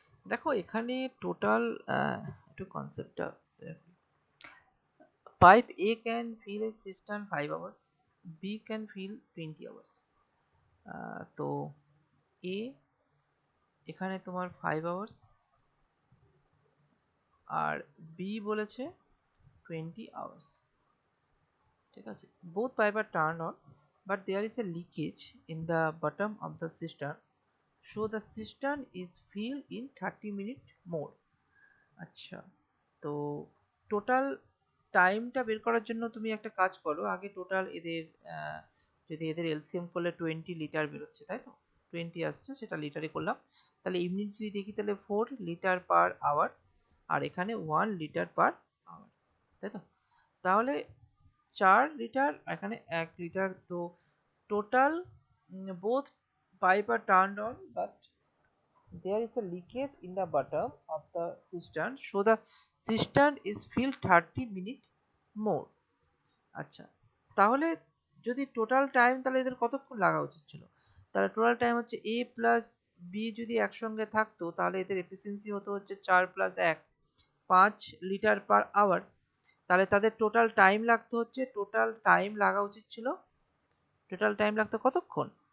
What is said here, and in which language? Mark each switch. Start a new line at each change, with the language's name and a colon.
Bangla: দেখো এখানে টোটাল একটু কনসেপ্টটা pipe
English: A can fill a cistern 5 hours, B can fill 20 hours.
Bangla: তো A এখানে তোমার 5 hours আর B বলেছে 20 hours, ঠিক আছে।
English: both pipe are turned on but there is a leakage in the bottom of the cistern, so the cistern is filled in 30 minutes more.
Bangla: আচ্ছা, তো total টাইমটা বের করার জন্য তুমি একটা কাজ করো, আগে টোটাল এদের যদি এদের এলসিএম করলে 20 লিটার বেরোচ্ছে, তাই তো 20 আসছে, সেটা লিটারে করলাম। তাহলে ইউনিট যদি দেখি তাহলে 4 লিটার পার আওয়ার আর এখানে 1 লিটার পার আওয়ার, তাই তো। তাহলে 4 লিটার এখানে 1 লিটার, তো
English: Total both pipe are turned on but there is a leakage in the bottom of the cistern, so the cistern is filled 30 minutes more.
Bangla: আচ্ছা, তাহলে যদি total time, তাহলে এদের কতক্ষণ লাগা উচিত ছিল? তাহলে টোটাল টাইম হচ্ছে A প্লাস B যদি একসঙ্গে থাকতো তাহলে এদের এফিসিয়েন্সি হতো হচ্ছে 4 প্লাস 1 5 লিটার পার আওয়ার। তাহলে তাদের টোটাল টাইম লাগতো হচ্ছে, টোটাল টাইম লাগা উচিত ছিল, টোটাল টাইম লাগতো কতক্ষণ?